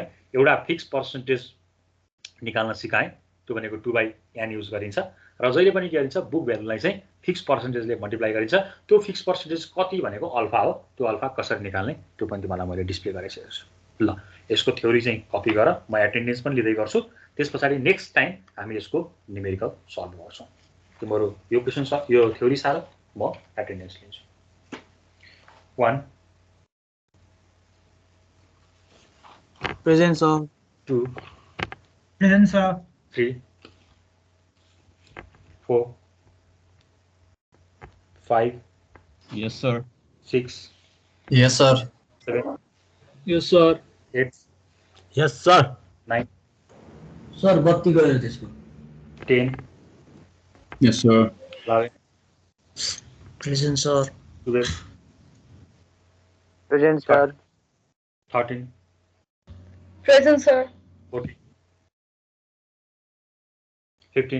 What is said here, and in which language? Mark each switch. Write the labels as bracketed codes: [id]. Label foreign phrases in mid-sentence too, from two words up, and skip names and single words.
[ne] एउटा [en] fix percentage [ne] निकाल्न सिकाएँ त्यो भनेको 2/n युज गरिन्छ र जहिले पनि के गरिन्छ बुक भ्यालुलाई चाहिँ [en] fix percentageले multiply [ne] गरिन्छ त्यो [en] fix percentage [ne] कति भनेको अल्फा हो त्यो अल्फा कसरी निकाल्ने त्यो पनि तिमीलाई मैले डिस्प्ले गरिसकेको छु ल यसको थ्योरी चाहिँ कपी गर म एटेन्डेन्स पनि लिँदै गर्छु त्यसपछि [en] next time [ne] हामी यसको [en] numerical solve [ne] गर्छौँ तिम्रो यो क्वेशन यो थ्योरी सार म एटेन्डेन्स लिन्छु 1 [en] Present, sir. 2 Present, sir. 3 4 5 Yes, sir. 6 Yes, sir. 7 Yes, sir. 8 Yes, sir. 9 Sir, [ne] बत्ती गयो त्यसको [en] 10 Yes, sir. 11 Present, sir. 12 Present, sir. 13 Present, sir. 14 15